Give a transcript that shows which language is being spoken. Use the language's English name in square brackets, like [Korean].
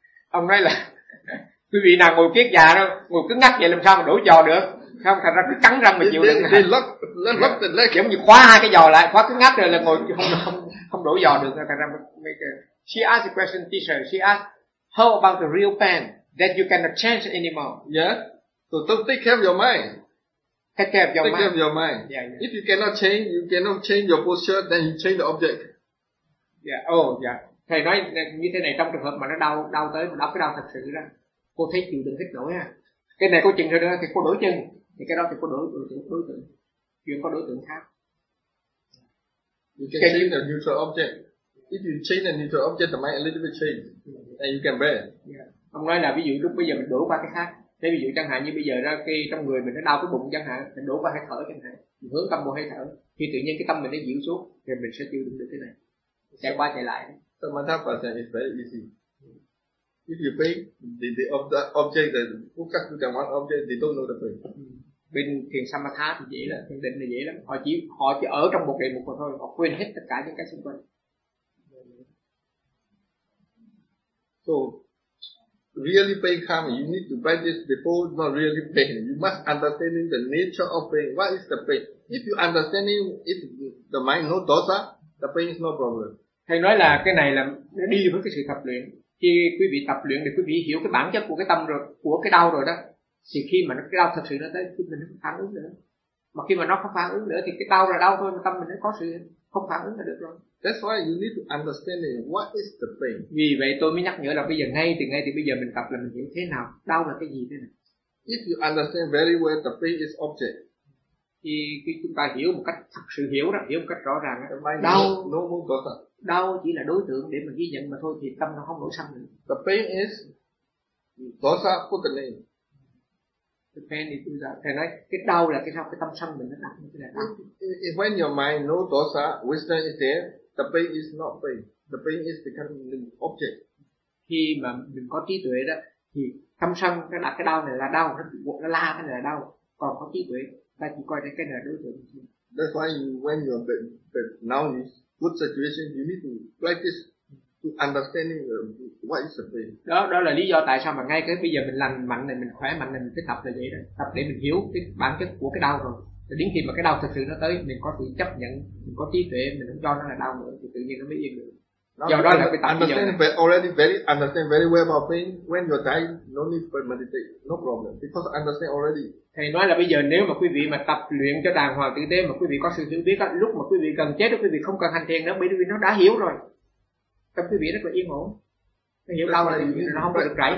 [Vietnamese] Ông nói là quý vị nào ngồi kiết già đâu, ngồi cứng ngắc vậy làm sao mà đổ giò được? Không, thành ra cứ cắn răng mà chịu đựng. [English] They lock the leg. [Vietnamese] Kiểu như khóa hai cái giò lại, khóa cứng ngắc rồi là ngồi không đổ giò được. Thành ra mấy cái. [English] She asked the question, teacher. She asked, how about the real pain that you cannot change anymore? Yeah. So don't take care of your mind. Take care of your mind. Yeah. If you cannot change, you cannot change your posture, then you change the object. Yeah. Oh, yeah. [Vietnamese] Thầy nói như thế này, trong trường hợp mà nó đau tới, mà đau cái đau thật sự ra, cô thấy chịu đựng hết nổi ha. Cái này cô chịu được thì cô đổi chân, thì cái đó thì cô đổi đối tượng, chuyển qua đối tượng khác. [English] You can change the neutral object. If you change the neutral object, the mind a little bit change, and you can bear. Yeah. [Vietnamese] Ông nói là ví dụ lúc bây giờ mình đổi qua cái khác. Thế ví dụ chẳng hạn như bây giờ ra khi trong người mình nó đau cái bụng chẳng hạn, mình đổ qua hơi thở chẳng hạn, mình hướng tâm vào hơi thở, khi tự nhiên cái tâm mình nó dịu xuống thì mình sẽ chịu đựng được cái này, chạy qua chạy lại. [English] So Samatha is very easy. If you pay the object that focus to the one object, they don't know the pain. [Vietnamese] bên thiền samatha thì dễ lắm, thiền định là dễ lắm, họ chỉ ở trong một đề mục mà thôi, họ quên hết tất cả những cái xung quanh. [English] So really pain coming, you need to practice before it's not really pain. You must understanding the nature of pain. What is the pain? If you understanding if the mind no dosa, the pain is no problem. [Vietnamese] Thầy nói là cái này là nó đi với cái sự tập luyện. Khi quý vị tập luyện thì quý vị hiểu cái bản chất của cái tâm rồi, của cái đau rồi đó. Thì khi mà cái đau thật sự nó tới, thì mình không phản ứng nữa. Mà khi mà nó không phản ứng nữa thì cái đau là đau thôi, mà tâm mình nó có sự không phản ứng là được rồi. [English] That's why you need to understand what is the pain. [Vietnamese] Vì vậy tôi mới nhắc nhở là bây giờ ngay thì bây giờ mình tập là mình hiểu thế nào, đau là cái gì thế này. [English] If you understand very well the pain is object. [Vietnamese] Thì khi chúng ta hiểu một cách thật sự hiểu đó, hiểu một cách rõ ràng đó, đau chỉ là đối tượng để mà ghi nhận mà thôi, thì tâm nó không nổi sân nữa. [English] The pain is dosa put the name. The pain is dosa. [Vietnamese] Thầy nói cái đau là cái sao cái tâm sân mình nó đặt như thế này. [English] When your mind no dosa, wisdom is there, the pain is not pain. The pain is becoming an object. [Vietnamese] Khi mà mình có trí tuệ đó, thì tâm sân nó đặt cái đau này là đau, nó la cái này là đau, còn có trí tuệ ta chỉ coi cái này là đối tượng. [English] That's why you, when you're bad, now in good situation, you need to practice to understanding what is the pain. [Vietnamese] Đó là lý do tại sao mà ngay cái bây giờ mình lành mạnh này, mình khỏe mạnh này, mình cứ tập là vậy đó. Tập để mình hiểu cái bản chất của cái đau rồi. Thì đến khi mà cái đau thực sự nó tới, mình có thể chấp nhận, mình có trí tuệ, mình không cho nó là đau nữa, thì tự nhiên nó mới yên được. Do đó là cái tập [English] understand [Vietnamese] bây giờ. [English] Already very understand very well about pain. When you're dying, no need to meditate, no problem, because understand already. [Vietnamese] Thầy nói là bây giờ nếu mà quý vị mà tập luyện cho đàng hoàng tử tế, mà quý vị có sự hiểu biết á, lúc mà quý vị gần chết đó, quý vị không cần hành thiền nữa, bởi vì nó đã hiểu rồi, tâm quý vị rất là yên ổn, nó hiểu đâu là nó không có được rảy.